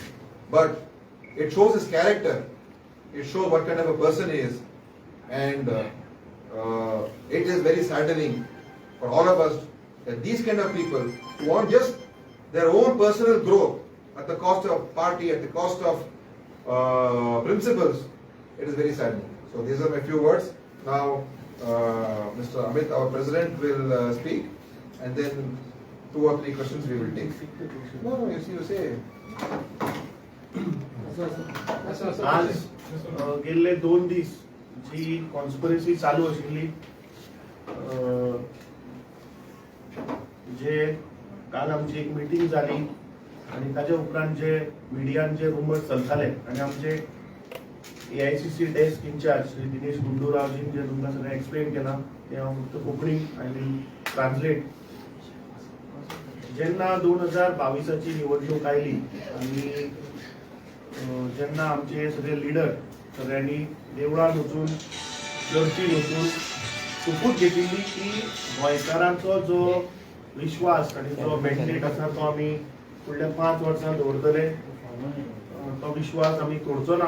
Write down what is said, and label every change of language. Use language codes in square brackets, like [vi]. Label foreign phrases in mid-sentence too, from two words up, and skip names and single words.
[en] But it shows his character, it shows what kind of a person he is, and it is very saddening for all of us that these kind of people who want just their own personal growth at the cost of party, at the cost of principles, it is very saddening. So these are my few words. Now Mr. Amit, our president, will speak, and then 2 or 3 questions we will take. No, you say. [kok] आज गेले 2 दिवस जी कॉन्स्पिरसी चालू आशिल्ली जे काल आमची एक मिटींग जाली आणि ताजे उपरांत जे मिडियान जे रुमर्स चलताले आणि आमचे [en] AICC desk in-charge [kok] श्री दिनेश गुंडूरावजीन जे तुमकां सगळें एक्सप्लेन केला ते हांव फक्त कोंकणी [en] I will translate. [kok] जेन्ना 2022ची निवडणूक आयली आणि जेन्ना आमचे सगळे लिडर सगळ्यांनी देवळान वचून चर्चीन वचून शपथ घेतिल्ली की गोंयकारांचो जो विश्वास आणि जो मॅन्डेट आसा तो आमी फुडल्या 5 वर्सां दवरतले, तो विश्वास आमी तोडचो ना.